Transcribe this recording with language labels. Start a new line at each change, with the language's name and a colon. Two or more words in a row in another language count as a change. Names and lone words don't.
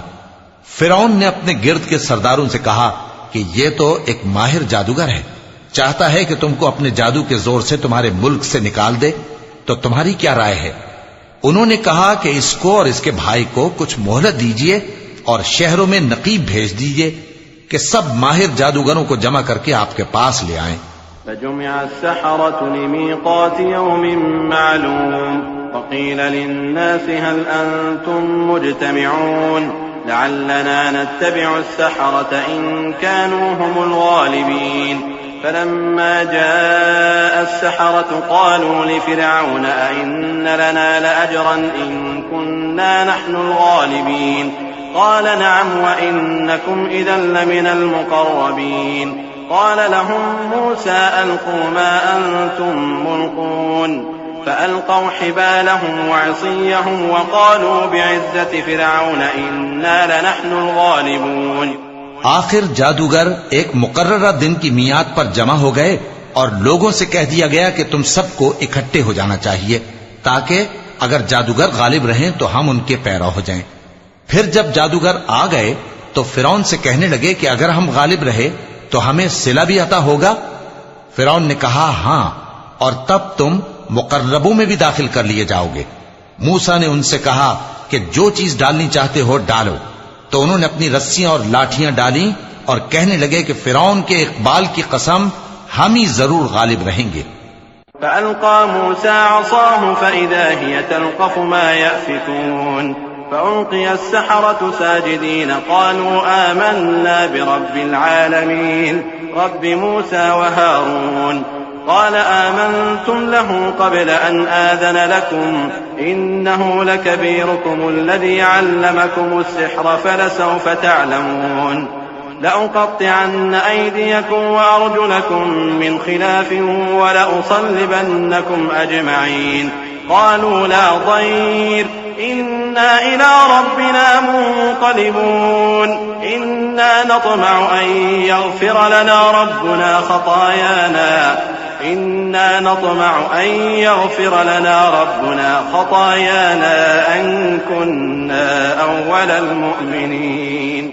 Hindi: फिरौन ने अपने गिर्द के सरदारों से कहा कि यह तो एक माहिर जादूगर है, चाहता है कि तुमको अपने जादू के जोर से तुम्हारे मुल्क से निकाल दे, तो तुम्हारी क्या राय है? उन्होंने कहा कि इसको और इसके भाई को कुछ मोहलत दीजिए और शहरों में नकीब भेज दीजिए कि सब माहिर जादूगरों को जमा करके आपके पास ले आएं।
Arabic: فجمع السحرة لميقات يوم معلوم فقيل للناس هل أنتم مجتمعون لعلنا نتبع السحرة إن كانوا هم الغالبين. فلما جاء السحرة قالوا لفرعون أئن لنا لأجرا إن كنا نحن الغالبين. قال نعم وإنكم إذا لمن المقربين. قال لهم موسى ألقوا ما أنتم ملقون فألقوا حبالهم وعصيهم وقالوا بعزة فرعون إنا لنحن الغالبون.
Hindi: आखिर जादूगर एक मुकर्ररा दिन की मियाद पर जमा हो गए और लोगों से कह दिया गया कि तुम सबको इकट्ठे हो जाना चाहिए ताकि अगर जादूगर गालिब रहें तो हम उनके पैरा हो जाएं। फिर जब जादूगर आ गए तो फिरौन से कहने लगे कि अगर हम गालिब रहे तो हमें सिला भी अता होगा? फिरौन ने कहा, हां, और तब तुम मुकर्रबों में भी दाखिल कर लिए जाओगे। मूसा ने उनसे कहा कि जो चीज डालनी चाहते हो डालो। तो उन्होंने अपनी रस्सियां और लाठियां डाली और कहने लगे कि फिरौन के इकबाल की कसम, हम ही जरूर गालिब रहेंगे।
Arabic: فألقى موسى عصاه فإذا هي تلقف ما يأفكون. فألقي السحرة ساجدين قالوا آمنا برب العالمين رب موسى وهارون. قال آمنتم له قبل أن آذن لكم إنه لكبيركم الذي علمكم السحر فلسوف تعلمون. لأقطعن أيديكم وأرجلكم من خلاف ولأصلبنكم أجمعين. قالوا لا ضير إنا إلى ربنا منقلبون. إنا نطمع أن يغفر لنا ربنا خطايانا إنا نطمع أن يغفر لنا ربنا خطايانا أن كنا أول المؤمنين.